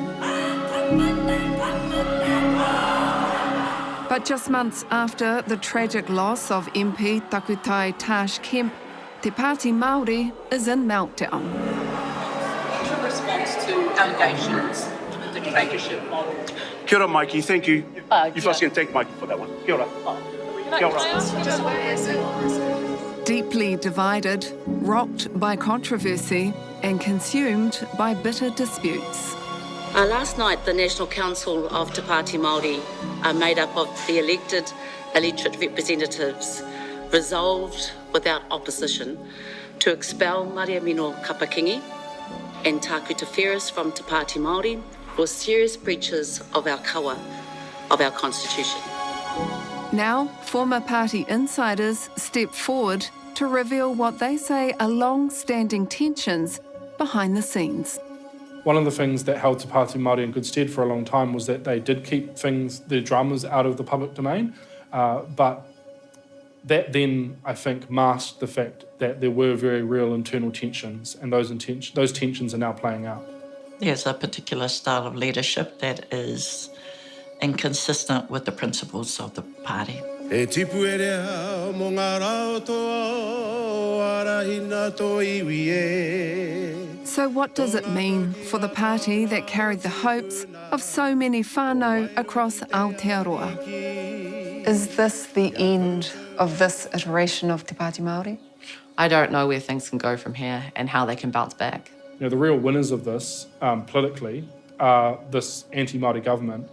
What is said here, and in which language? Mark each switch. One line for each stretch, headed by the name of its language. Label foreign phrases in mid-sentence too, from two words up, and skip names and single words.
English: But just months after the tragic loss of MP Takutai Tash Kemp, Te Pāti Māori is in meltdown. What's your response to allegations of the dictatorship model?
Māori: Kia ora,
English: Mikey, thank you. You first yeah. can thank Mikey for that one.
Māori: Kia ora. Kia ora.
English: Deeply divided, rocked by controversy and consumed by bitter disputes. Last night, the National Council of Te Pāti Māori, made up of the elected electorate representatives, resolved without opposition to expel Maria Mino Kapakingi and Tāku Te Wheres from Te Pāti Māori for serious breaches of our kawa, of our constitution. Now, former party insiders step forward to reveal what they say are long-standing tensions behind the scenes. One of the things that held Te Pāti Māori in good stead for a long time was that they did keep their dramas out of the public domain, but that then, I think, masked the fact that there were very real internal tensions, and those tensions are now playing out. There's a particular style of leadership that is inconsistent with the principles of the party.
Māori: E tipu e rea mo ngā rautoa arahina tō iwi e.
English: So what does it mean for the party that carried the hopes of so many whānau across Aotearoa? Is this the end of this iteration of Te Pāti Māori? I don't know where things can go from here and how they can bounce back. You know, the real winners of this, politically, are this anti-Māori government.